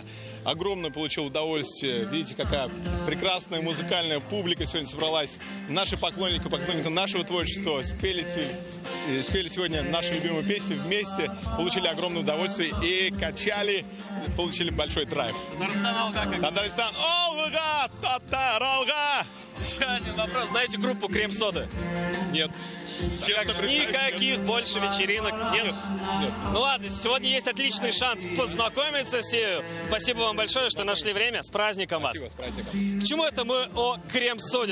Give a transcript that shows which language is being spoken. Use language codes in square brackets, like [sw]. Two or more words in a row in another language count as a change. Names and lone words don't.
[ru] Огромное получил удовольствие. Видите, какая прекрасная музыкальная публика сегодня собралась. Наши поклонники нашего творчества спели сегодня наши любимые песни вместе, получили огромное удовольствие и качали, получили большой драйв. [tt] Татарстан алга как? Татарстан алга, татар алга. [ru] Еще один вопрос. Знаете группу «Крем-сода»? Нет. Честно, никаких больше вечеринок нет? Нет. Ну ладно, сегодня есть отличный шанс познакомиться с нею. Спасибо вам большое, что нашли время. С праздником вас. Спасибо, с праздником. К чему это мы о «Крем-соде»?